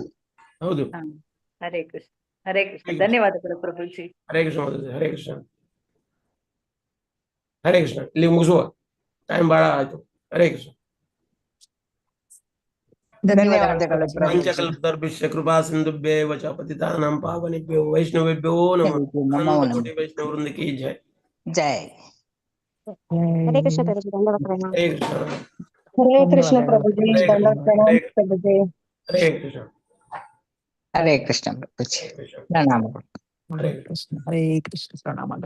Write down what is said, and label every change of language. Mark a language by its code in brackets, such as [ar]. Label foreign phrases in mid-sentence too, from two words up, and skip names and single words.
[kn] ಹೌದು. ಹರೇ ಕೃಷ್ಣ. ಹರೇ ಕೃಷ್ಣ. ಧನ್ಯವಾದಗಳು ಪ್ರಭುಜಿ. ಹರೇ ಕೃಷ್ಣ ಮಾತಾಜಿ. ಹರೇ ಕೃಷ್ಣ. ಹರೇ ಕೃಷ್ಣ. ಇಲ್ಲಿ ಮುಗಿಸುವ, ಟೈಮ್ ಬಹಳ ಆಯ್ತು. ಹರೇ ಕೃಷ್ಣ. ಧನ್ಯವಾದಗಳು [sa] ಪಂಚಕಲ್ಪತರುಭ್ಯಶ್ಚ ಕೃಪಾ ಸಿಂಧುಭ್ಯೇವ ಚ ಪತಿತಾನಾಂ ಪಾವನೇಭ್ಯೋ ವೈಷ್ಣವೇಭ್ಯೋ ನಮಃ. [hi] ಅನಂತ ಕೋಟಿ ವೈಷ್ಣವ ವೃಂದ ಕಿ ಜೈ. [kn] ಜೈ. ಹರೇ ಕೃಷ್ಣ ಪ್ರಭುಜಿ. ಹರೇ ಕೃಷ್ಣ. ಹರೇ ಕೃಷ್ಣ ಪ್ರಭುಜಿ. ಪ್ರಭುಜಿ. ಹರೇ ಕೃಷ್ಣ. ಹರೇ ಕೃಷ್ಣ ಪ್ರಭುಜಿ. ಪ್ರಣಾಮಗಳು. ಹರೇ ಕೃಷ್ಣ. ಹರೇ ಕೃಷ್ಣ. ಪ್ರಣಾಮಗಳು.